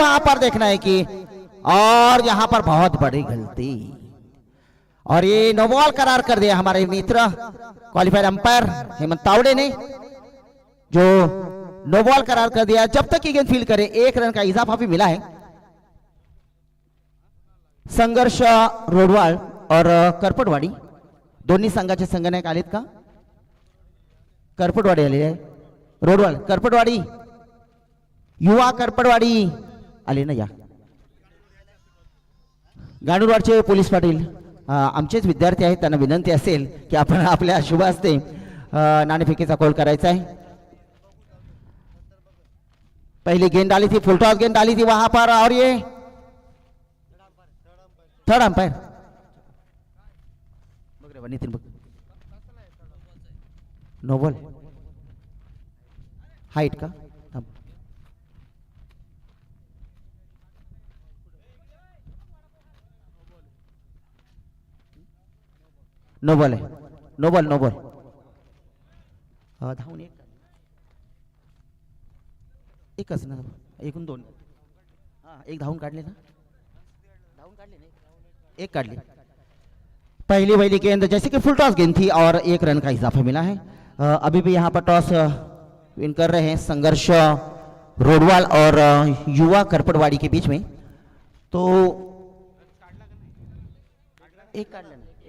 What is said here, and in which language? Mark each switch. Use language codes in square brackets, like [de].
[hi] वहां पर देखना है कि, और यहां पर बहुत बड़ी गलती, और ये नो बॉल करार कर दिया हमारे मित्र क्वालिफायर अंपायर हेमंत तावड़े ने, जो नो बॉल करार कर दिया. जब तक ये गेंद फील्ड करे 1 रन का इजाफा भी मिला है. [mr] संघर्ष रोडवाळ और करपडवाडी दोन्ही संघाचे संघनायक आलेत का? करपडवाडी आले आहे. रोडवाळ करपडवाडी, युवा करपडवाडी आले ना. या गाणूरवाडचे पोलीस पाटील आमचेच विद्यार्थी आहेत, त्यांना विनंती असेल की आपण आपल्या शुभ हस्ते नाणेफेकीचा कॉल करायचा आहे. [hi] पहली गेंद डाली थी, फुल टॉस गेंद डाली थी वहां पर, और ये third umpire Nitin no ball height का नो बॉल है. [mr] नो बॉल धावून एकच ना, एकूण 2. एक धावून काढले ना, एक काढली. [hi] पहली गेंद जैसे कि फुल टॉस गेंद थी और 1 रन का इजाफा मिला है. अभी भी यहाँ पर टॉस विन कर रहे हैं संघर्ष रोडवाल और युवा करपडवाड़ी के बीच में. तो एक काट लेना.